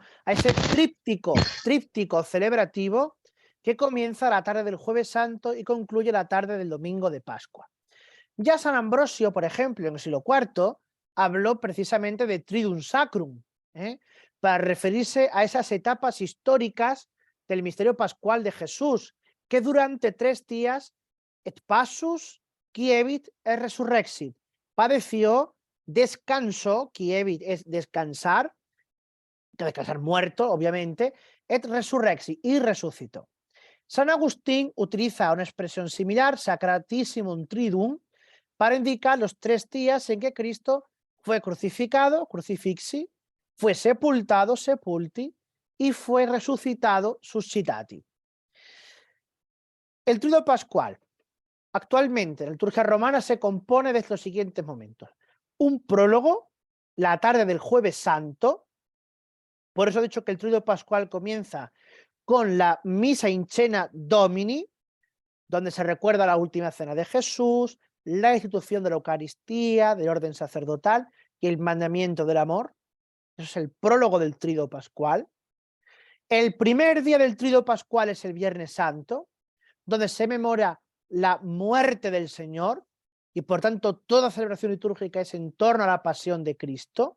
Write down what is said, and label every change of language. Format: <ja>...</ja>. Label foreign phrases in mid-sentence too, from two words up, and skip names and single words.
<es>A ese tríptico celebrativo que comienza la tarde del Jueves Santo y concluye la tarde del Domingo de Pascua. Ya San Ambrosio, por ejemplo, en el siglo IV, habló precisamente de</es> <la>Triduum Sacrum,</la> <es>para referirse a esas etapas históricas del misterio pascual de Jesús, que durante 3 días,</es> <la>et passus, quievit et resurrexit,</la> <es>padeció, descansó, quievit es descansar muerto, obviamente,</es> <la>et resurrexit,</la> <es>y resucitó. San Agustín utiliza una expresión similar,</es> <la>Sacratissimum Triduum,</la> <es>para indicar los 3 días en que Cristo fue crucificado, crucifixi, fue sepultado, sepulti, y fue resucitado, suscitati. El triduo pascual, actualmente en la liturgia romana, se compone de los siguientes momentos. Un prólogo, la tarde del Jueves Santo, por eso he dicho que el triduo pascual comienza con la misa</es> <la>in cena Domini,</la> <es>donde se recuerda la última cena de Jesús, la institución de la Eucaristía, del orden sacerdotal y el mandamiento del amor. Eso es el prólogo del triduo pascual. El primer día del triduo pascual es el Viernes Santo, donde se memora la muerte del Señor y por tanto toda celebración litúrgica es en torno a la pasión de Cristo.</es>